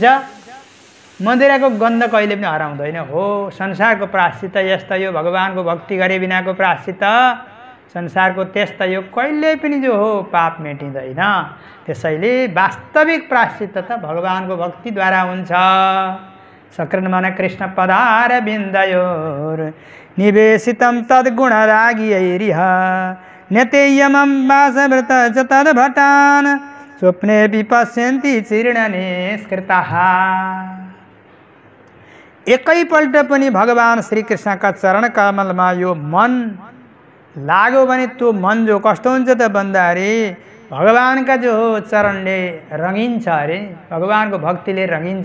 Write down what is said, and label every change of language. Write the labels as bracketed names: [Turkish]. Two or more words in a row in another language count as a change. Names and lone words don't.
[Nepali] मदिराको गन्ध कहिले पनि हराउँदैन। हो संसारको प्रायश्चित यस्ता यो भगवानको भक्ति गरे बिनाको प्रायश्चित संसारको त्यस्ता यो कहिले पनि जो हो पाप मेटिँदैन। त्यसैले वास्तविक प्रायश्चित त भगवानको भक्तिद्वारा हुन्छ। [Sanskrit] सकृन्मन कृष्ण पदार बिन्दयोर निवेशितम तद्गुणरागियैरिह नेतेयमं वासव्रत च तद्भटान् स्वप्ने विपश्यन्ति चीर्णनिष्कृताः। [Nepali] एकैपल्ट पनि भगवान श्रीकृष्णका चरण कमलमा यो मन लाग्यो भने त्यो मन जो कस्तो हुन्छ त भन्दाखेरि भगवानका जो हो चरणले रंगिन्छ अरे, भगवानको भक्तिले रंगिन्छ।